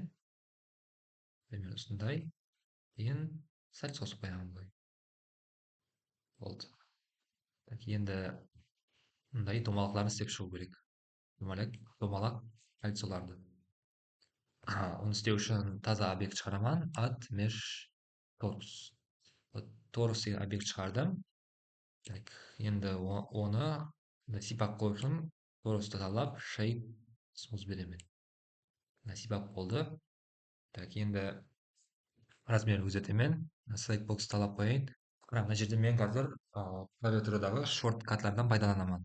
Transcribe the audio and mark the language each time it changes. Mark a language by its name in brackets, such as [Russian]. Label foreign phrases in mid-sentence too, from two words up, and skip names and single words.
[Kazakh] Примерно осындай. Кейін сәл сосып қоямын былай. Болды. Так, енді мындай домалақтарын істеп шығу керек. Домалақ кольцоларды. Оны істеу үшін таза объект шығарамын. [English] Add mesh torus. [Kazakh] Torus деген объект шығардым. Так, енді оны сипап қою үшін torusты талап [English] shape smooth [Kazakh] беремін. Сипап болды. Так, енді размерін өзгертемін. [English] Select box [Kazakh] талап қояйын. Мына жерде мен қазір клавиатурадағы шорткатлардан пайдаланамын.